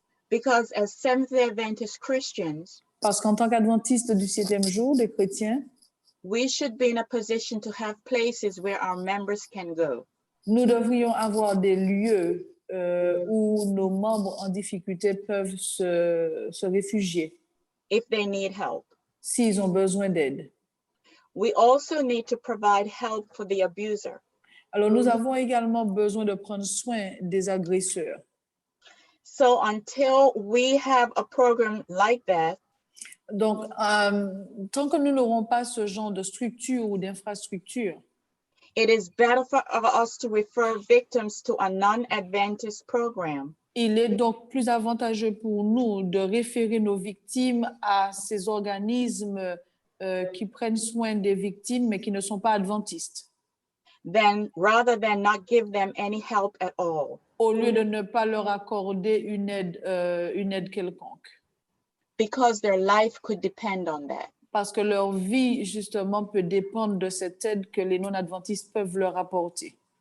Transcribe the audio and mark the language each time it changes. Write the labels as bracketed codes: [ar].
[en] Because as Seventh-day Adventist Christians, [fr] parce qu'en tant qu'adventistes du 7e jour, des chrétiens, [en] we should be in a position to have places where our members can go. [fr] Nous devrions avoir des lieux où nos membres en difficulté peuvent se réfugier [en] If they need help. [fr] s'ils ont besoin d'aide. [en] We also need to provide help for the abuser. [fr] Alors, nous avons également besoin de prendre soin des agresseurs. [en] So until we have a program like that, [fr] Donc, tant que nous n'aurons pas ce genre de structure ou d'infrastructure, [en] it is better for us to refer victims to a non-Adventist program. [fr] il est donc plus avantageux pour nous de référer nos victimes à ces organismes qui prennent soin des victimes, mais qui ne sont pas adventistes, [en] Rather than not give them any help at all. [fr] au lieu de ne pas leur accorder une aide quelconque. [en] Because their life could depend on that. [fr] Parce que leur vie, justement, peut dépendre de cette aide que les non-adventistes peuvent leur apporter.